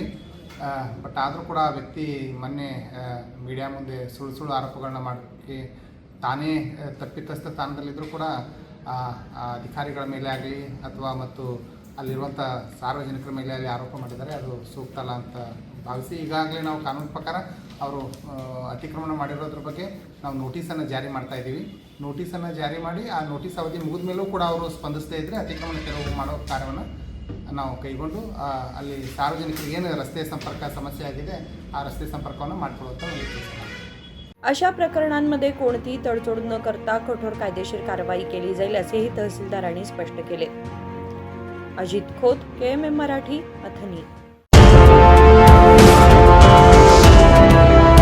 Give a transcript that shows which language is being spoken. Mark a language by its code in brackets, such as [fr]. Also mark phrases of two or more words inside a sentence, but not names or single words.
[kn] ಬಟ್ ಆದರೂ ಕೂಡ ಆ ವ್ಯಕ್ತಿ ಮೊನ್ನೆ ಮೀಡಿಯಾ ಮುಂದೆ ಸುಳ್ಳು ಆರೋಪಗಳನ್ನ ಮಾಡೋಕ್ಕೆ ತಾನೇ ತಪ್ಪಿತಸ್ಥ ಸ್ಥಾನದಲ್ಲಿದ್ದರೂ ಕೂಡ ಅಧಿಕಾರಿಗಳ ಮೇಲೆ ಆಗಲಿ ಅಥವಾ ಮತ್ತು ಅಲ್ಲಿರುವಂಥ ಸಾರ್ವಜನಿಕರ ಮೇಲೆ ಅಲ್ಲಿ ಆರೋಪ ಮಾಡಿದ್ದಾರೆ, ಅದು ಸೂಕ್ತ ಅಲ್ಲ ಅಂತ ಭಾವಿಸಿ ಈಗಾಗಲೇ ನಾವು ಕಾನೂನು ಪ್ರಕಾರ ಅವರು ಅತಿಕ್ರಮಣ ಮಾಡಿರೋದ್ರ ಬಗ್ಗೆ ನಾವು ನೋಟಿಸನ್ನು ಜಾರಿ ಮಾಡ್ತಾಯಿದ್ದೀವಿ। ನೋಟಿಸನ್ನು ಜಾರಿ ಮಾಡಿ ಆ ನೋಟಿಸ್ ಅವಧಿ ಮುಗಿದ ಮೇಲೂ ಕೂಡ ಅವರು ಸ್ಪಂದಿಸದೇ ಇದ್ದರೆ ಅತಿಕ್ರಮಣ ತೆರವು ಮಾಡೋ ಕಾರ್ಯವನ್ನು ನಾವು ಕೈಗೊಂಡು ಅಲ್ಲಿ ಸಾರ್ವಜನಿಕರಿಗೆ ಏನು ರಸ್ತೆ संपर्क ಸಮಸ್ಯೆ ಆಗಿದೆ ಆ ರಸ್ತೆ ಸಂಪರ್ಕವನ್ನು ಮಾಡಿಕೊಳ್ಳುವಂಥ ಒಂದು ಕೆಲಸ ಮಾಡ್ತೀವಿ। [mr] अशा प्रकरणांमध्ये कोणतीही तडजोड न करता कठोर कायदेशीर कारवाई केली जाईल असेही तहसीलदारांनी स्पष्ट केले। अजित खोत, KMM मराठी, अथणी।